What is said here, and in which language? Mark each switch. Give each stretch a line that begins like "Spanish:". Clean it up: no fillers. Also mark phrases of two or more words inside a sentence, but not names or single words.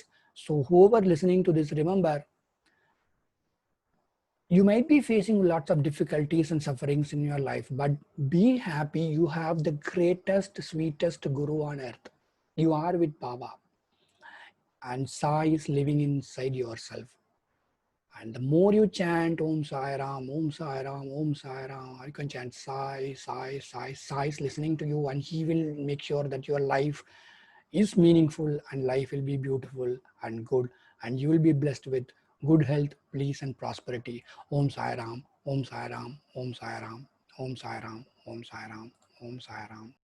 English: So whoever listening to this, remember, you might be facing lots of difficulties and sufferings in your life, but be happy. You have the greatest, sweetest guru on earth. You are with Baba, and Sai is living inside yourself. And the more you chant
Sanskrit: Om Sai Ram, Om Sai Ram, Om Sai Ram,
English: you can chant Sai, Sai, Sai. Sai is listening to you, and he will make sure that your life is meaningful and life will be beautiful and good, and you will be blessed with good health, peace, and prosperity.
Sanskrit: Om Sai Ram, Om Sai Ram, Om Sai Ram, Om Sai Ram, Om Sai Ram, Om Sai Ram.